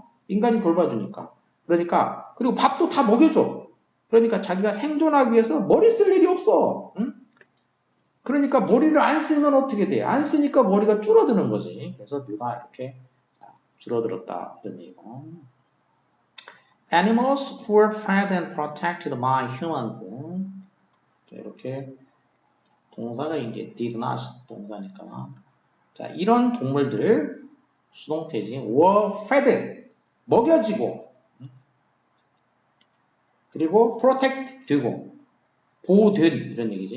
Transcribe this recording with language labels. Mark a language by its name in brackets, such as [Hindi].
[Korean] 인간이 돌봐주니까. 그러니까 그리고 밥도 다 먹여줘. 그러니까 자기가 생존하기 위해서 머리 쓸 일이 없어. 응? 그러니까 머리를 안 쓰면 어떻게 돼? 안 쓰니까 머리가 줄어드는 거지. 그래서 뇌가 이렇게 줄어들었다 이런 얘기고. [English] Animals who were fed and protected by humans. [Korean] 이렇게 동사가 이제 [English] did not [Korean] 동사니까. 자, 이런 동물들 수동태지. [English] were fed [Korean] 먹여지고 그리고 protect 되고 보호된 이런 얘기지.